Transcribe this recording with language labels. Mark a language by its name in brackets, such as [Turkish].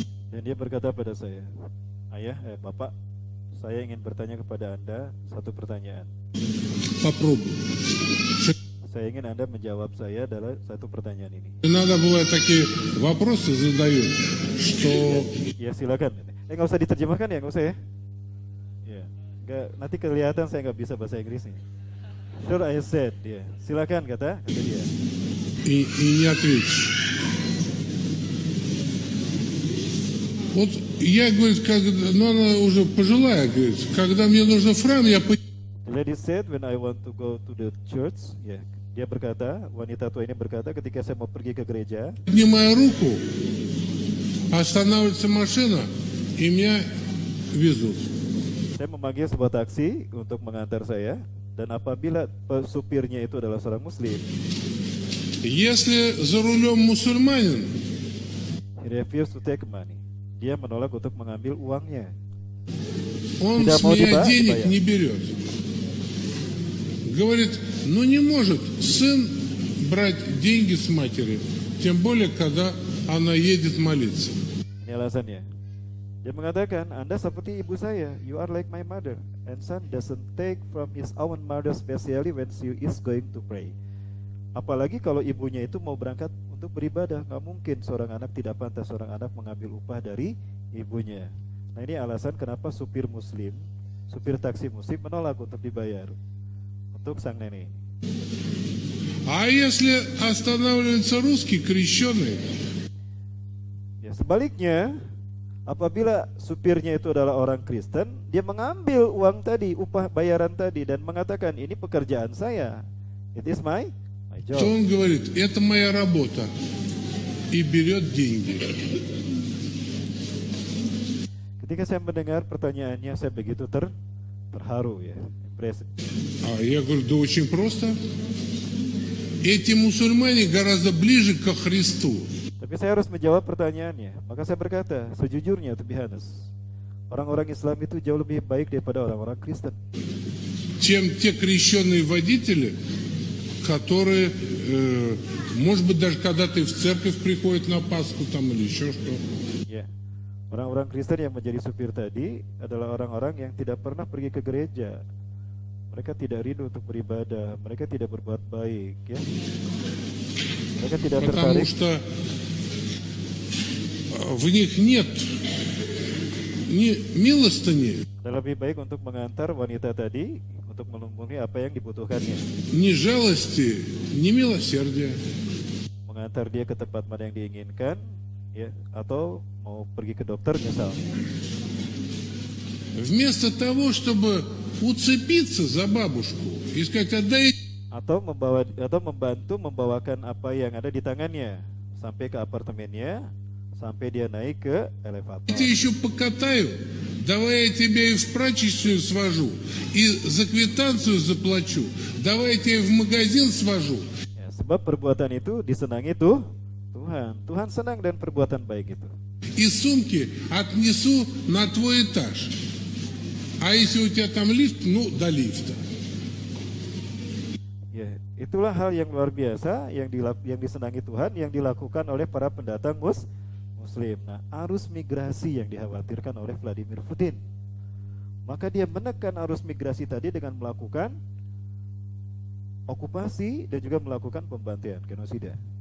[Indonesian] Dan dia berkata pada saya, Bapak, saya ingin bertanya kepada Anda satu pertanyaan. [Russian] Попробуй. [Indonesian] Saya ingin Anda menjawab saya adalah satu pertanyaan ini. [Russian] Иногда бывают такие вопросы задают, что... [Indonesian] Ya silakan. Nggak usah diterjemahkan ya, nggak usah ya. Nanti kelihatan saya nggak bisa bahasa Inggris nih. [English] Sure, I said, [Indonesian] dia. Silakan kata dia. [Russian] И не ответишь. Вот я, говорит, она уже пожилая, говорит, когда мне нужно фрам, я... [English] The lady said, when I want to go to the church, ya. [Indonesian] Dia berkata, wanita tua ini berkata, ketika saya mau pergi ke gereja, [Russian] поднимаю руку, останавливается машина, и меня везут. [Indonesian] Saya memanggil sebuah taksi untuk mengantar saya, dan apabila supirnya itu adalah seorang muslim, [Russian] если за рулем мусульманин, [English] he refused to take money. [Indonesian] Dia menolak untuk mengambil uangnya. [Russian] Он с меня денег не берет. Говорит, ну не может сын брать деньги с матери, тем более, когда она едет молиться. [Indonesian] Ini alasannya. Dia mengatakan, Anda seperti ibu saya, [English] you are like my mother, and son doesn't take from his own mother, especially when she is going to pray. [Indonesian] Apalagi kalau ibunya itu mau berangkat untuk beribadah, nggak mungkin seorang anak, tidak pantas seorang anak mengambil upah dari ibunya. Nah, ini alasan kenapa supir taksi muslim menolak untuk dibayar untuk sang nenek. [Russian] А если останавливается русский крещеный? [Indonesian] Ya, sebaliknya, apabila supirnya itu adalah orang Kristen, dia mengambil uang tadi, upah bayaran tadi, dan mengatakan, ini pekerjaan saya, [English] it is my job. [Russian] То он говорит, это моя работа, и берет деньги. [Indonesian] Ketika saya mendengar pertanyaannya, saya begitu terharu, ya, impressed. [Russian] Я говорю, да очень просто. Эти мусульмане гораздо ближе ко Христу. [Indonesian] Tapi saya harus menjawab pertanyaannya. Maka saya berkata, sejujurnya, [English] to be honest, [Indonesian] orang-orang Islam itu jauh lebih baik daripada orang-orang Kristen. [Russian] Чем те крещенные водители, которые, может быть, даже когда ты в церковь приходит на Пасху там или еще что. [Indonesian] Ya, orang-orang Kristen yang menjadi supir tadi adalah orang-orang yang tidak pernah pergi ke gereja. Mereka tidak rindu untuk beribadah. Mereka tidak berbuat baik, ya. Mereka tidak tertarik. [Russian] Потому что в них нет ни милостыни, [Indonesian] Lebih baik untuk mengantar wanita tadi untuk memenuhi apa yang dibutuhkannya. [Russian] ни жалости, ни милосердия. [Indonesian] Mengantar dia ke tempat mana yang diinginkan, ya, atau mau pergi ke dokter misalnya. [Russian] Вместо того, чтобы уцепиться за бабушку и сказать, отдай. [Indonesian] Atau membantu membawakan apa yang ada di tangannya sampai ke apartemennya, sampai dia naik ke elevator. [Russian] Я тебя еще покатаю, давай я тебя и в прачечную свожу, и за квитанцию заплачу, давай я тебя в магазин свожу. [Indonesian] Ya, sebab perbuatan itu disenangi tuh Tuhan. Tuhan senang dan perbuatan baik itu. [Russian] И сумки отнесу на твой этаж. А если у тебя там лифт, ну, до лифта. [Indonesian] Ya, itulah hal yang luar biasa yang disenangi Tuhan yang dilakukan oleh para pendatang Muslim. Nah, arus migrasi yang dikhawatirkan oleh Vladimir Putin. Maka dia menekan arus migrasi tadi dengan melakukan okupasi dan juga melakukan pembantaian, genosida.